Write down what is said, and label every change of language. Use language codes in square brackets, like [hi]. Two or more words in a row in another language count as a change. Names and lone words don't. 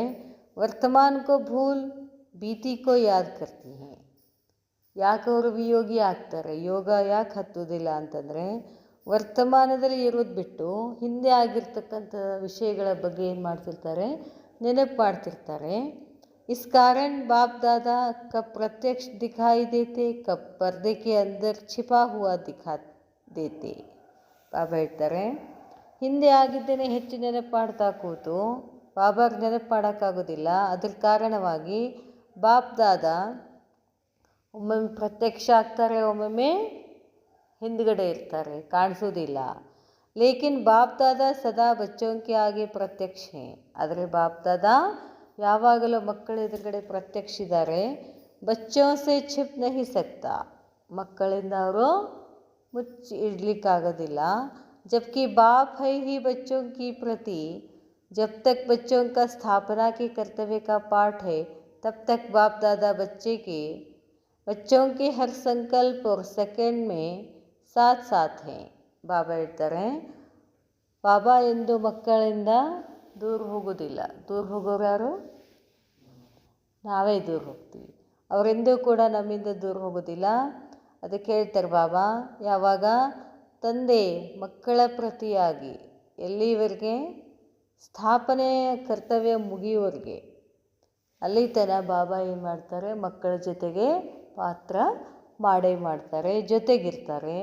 [hi] वर्तमान को भूल बीती को याद करती है. [kn] ಯಾಕೆ ಅವರು ವಿಯೋಗಿ ಆಗ್ತಾರೆ, ಯೋಗ ಯಾಕೆ ಹತ್ತೋದಿಲ್ಲ ಅಂತಂದರೆ ವರ್ತಮಾನದಲ್ಲಿ ಇರೋದು ಬಿಟ್ಟು ಹಿಂದೆ ಆಗಿರ್ತಕ್ಕಂಥ ವಿಷಯಗಳ ಬಗ್ಗೆ ಏನು ಮಾಡ್ತಿರ್ತಾರೆ, ನೆನಪು ಮಾಡ್ತಿರ್ತಾರೆ. [hi] इस कारण बाप दादा कब प्रत्यक्ष दिखाई देते, कब पर्दे के अंदर छिपा हुआ दिखा देते. [kn] ಬಾಬಾ ಹೇಳ್ತಾರೆ, ಹಿಂದೆ ಆಗಿದ್ದೇನೆ ಹೆಚ್ಚು ನೆನಪು ಮಾಡ್ತಾ ಕೂತು ಬಾಬಾಗೆ ನೆನಪು ಮಾಡೋಕ್ಕಾಗೋದಿಲ್ಲ. ಅದ್ರ ಕಾರಣವಾಗಿ ಬಾಪ್ ದಾದ ಒಮ್ಮೊಮ್ಮೆ ಪ್ರತ್ಯಕ್ಷ ಆಗ್ತಾರೆ, ಒಮ್ಮೊಮ್ಮೆ ಹಿಂದ್ಗಡೆ ಇರ್ತಾರೆ, ಕಾಣಿಸೋದಿಲ್ಲ. [hi] लेकिन बाप दादा सदा बच्चों के आगे प्रत्यक्ष. [kn] ಆದರೆ ಬಾಪ್ ದಾದ ಯಾವಾಗಲೂ ಮಕ್ಕಳ ಎದುರುಗಡೆ ಪ್ರತ್ಯಕ್ಷ ಇದ್ದಾರೆ. [hi] बच्चों से छिप नहीं सकता, [kn] ಮಕ್ಕಳಿಂದ ಅವರು ಮುಚ್ಚಿ ಇಡಲಿಕ್ಕಾಗೋದಿಲ್ಲ. [hi] जबकि बाप है ही बच्चों की प्रति, जब तक बच्चों का स्थापना के कर्तव्य का पाठ है तब तक बाप दादा बच्चों के हर संकल्प और सेकंड में साथ साथ हैं. [kn] ಬಾಬಾ ಹೇಳ್ತಾರೆ, ಬಾಬಾ ಎಂದು ಮಕ್ಕಳಿಂದ ದೂರ ಹೋಗೋದಿಲ್ಲ. ದೂರ ಹೋಗೋರು ಯಾರು? ನಾವೇ ದೂರ ಹೋಗ್ತೀವಿ. ಅವರೆಂದೂ ಕೂಡ ನಮ್ಮಿಂದ ದೂರ ಹೋಗೋದಿಲ್ಲ. ಅದಕ್ಕೆ ಹೇಳ್ತಾರೆ ಬಾಬಾ, ಯಾವಾಗ ತಂದೆ ಮಕ್ಕಳ ಪ್ರತಿಯಾಗಿ ಎಲ್ಲಿವರೆಗೆ ಸ್ಥಾಪನೆಯ ಕರ್ತವ್ಯ ಮುಗಿಯುವವರೆಗೆ, ಅಲ್ಲಿ ತನಕ ಬಾಬಾ ಏನು ಮಾಡ್ತಾರೆ, ಮಕ್ಕಳ ಜೊತೆಗೆ ಪಾತ್ರ ಮಾಡೇ ಮಾಡ್ತಾರೆ, ಜೊತೆಗಿರ್ತಾರೆ.